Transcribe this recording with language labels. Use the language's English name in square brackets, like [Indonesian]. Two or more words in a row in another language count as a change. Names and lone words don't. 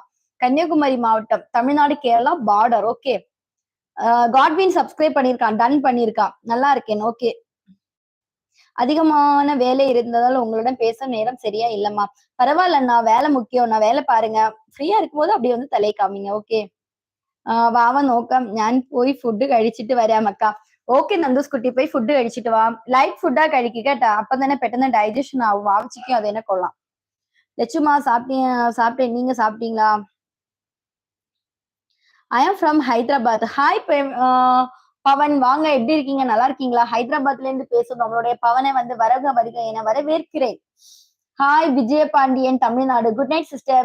[Tamil] கன்னியாகுமரி மாவட்டம், தமிழ்நாடு கேரளா பார்டர். ஓகே. காட்வின் சப்ஸ்கிரைப் பண்ணிருக்கான், டன் பண்ணிருக்கான். நல்லா இருக்கேன். ஓகே. அதிகமான வேலை இருந்ததால் உங்களுடன் பேச நேரம் சரியா இல்லம்மா. பரவாயில்லண்ணா, வேலை முக்கியம். நான் வேலை பாருங்க. ஃப்ரீயா இருக்கும்போது அப்படியே வந்து தலை காமிங்க. ஓகே. [Malayalam] വാവ നോക്കാം. ഞാൻ പോയി ഫുഡ് കഴിച്ചിട്ട് വരാം അക്ക. ഓക്കെ നന്ദൂസ് കുട്ടി, പോയി ഫുഡ് കഴിച്ചിട്ട് വാ. ലൈറ്റ് ഫുഡാ കഴിക്കുക കേട്ടാ. അപ്പം തന്നെ പെട്ടെന്ന് ഡൈജഷൻ ആവും. വാവച്ചിക്കും അത് തന്നെ കൊള്ളാം. [Tamil] லட்சுமா சாப்பிட்டேன். நீங்க சாப்பிட்டீங்களா? [English] I am from Hyderabad. [Tamil] ஹாய் பவன், வாங்க. எப்படி இருக்கீங்க? நல்லா இருக்கீங்களா? ஹைதராபாத்ல இருந்து பேசும் நம்மளுடைய பவனை வந்து வருக என வரவேற்கிறேன். ஹாய் விஜய பாண்டியன், தமிழ்நாடு. [English] good night sister.